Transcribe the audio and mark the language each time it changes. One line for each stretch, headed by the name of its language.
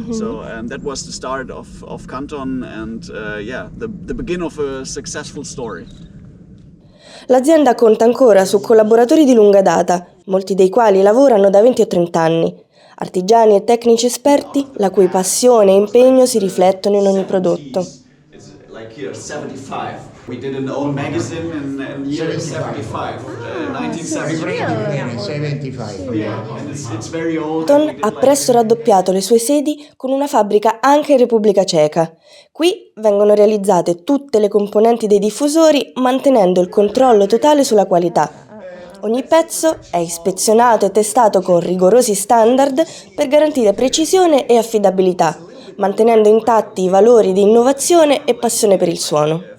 English: So that was the start of Canton and the beginning of a successful story.
Italian: L'azienda conta ancora su collaboratori di lunga data, molti dei quali lavorano da 20 o 30 anni. Artigiani e tecnici esperti, la cui passione e impegno si riflettono in ogni prodotto.
English: It's like here 75. We did an own magazine in year 75, 1975. Yeah, and it's very old.
Italian: Canton ha presto raddoppiato le sue sedi con una fabbrica anche in Repubblica Ceca. Qui vengono realizzate tutte le componenti dei diffusori mantenendo il controllo totale sulla qualità. Ogni pezzo è ispezionato e testato con rigorosi standard per garantire precisione e affidabilità, mantenendo intatti i valori di innovazione e passione per il suono.